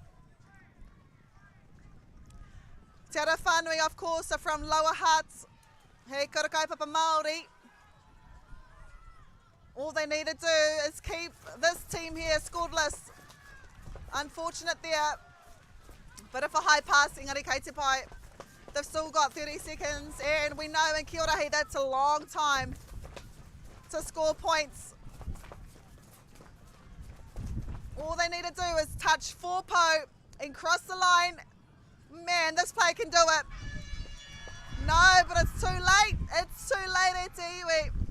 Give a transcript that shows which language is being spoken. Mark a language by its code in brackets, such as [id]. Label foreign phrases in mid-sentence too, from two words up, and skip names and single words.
[en] Te Ara Whānui, of course, are from Lower Huts. [mi] He Kura Kaupapa Māori. [en] All they need to do is keep this team here scoreless. Unfortunate there. Bit of a high pass, [mi] Engari kei te pai. [en] They've still got 30 seconds, and we know in Kī-o-Rahi that's a long time to score points. All they need to do is touch 4 pau and cross the line. Man, this player can do it. No, but it's too late. It's too late at Te Iwi.